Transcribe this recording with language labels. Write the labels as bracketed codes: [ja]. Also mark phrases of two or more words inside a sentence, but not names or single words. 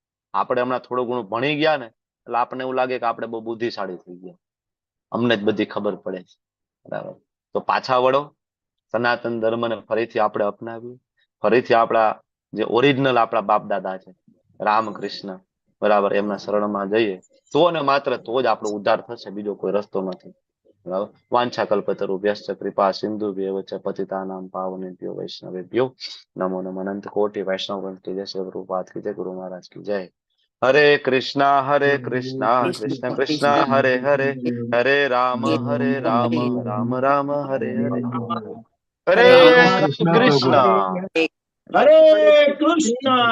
[gu] આપણે હમણાં થોડું ઘણું ભણી ગયા ને એટલે આપણને એવું લાગે કે આપણે બહુ બુદ્ધિશાળી થઈ ગયા, અમને જ બધી ખબર પડે છે, બરાબર. તો પાછા વળો, સનાતન ધર્મને ફરીથી આપણે અપનાવીએ, ફરીથી આપણા જે ઓરિજિનલ આપણા બાપ દાદા છે રામકૃષ્ણ, બરાબર, એમના શરણમાં જઈએ તો ને માત્ર તો જ આપણો ઉદ્ધાર થશે, બીજો કોઈ રસ્તો નથી, બરાબર. [sa] वांछा कल्पतरुभ्यश्च कृपा सिंधुभ्यैव च पतितानां पावनेभ्यो वैष्णवेभ्यो नमो नमः. [hi] अनंत कोटि वैष्णव की जय, शिव प्रभुपाद की जय, गुरु महाराज की जय. [sa] हरे कृष्ण कृष्ण कृष्ण हरे हरे, हरे राम राम राम हरे हरे, हरे कृष्ण. हरे कृष्ण.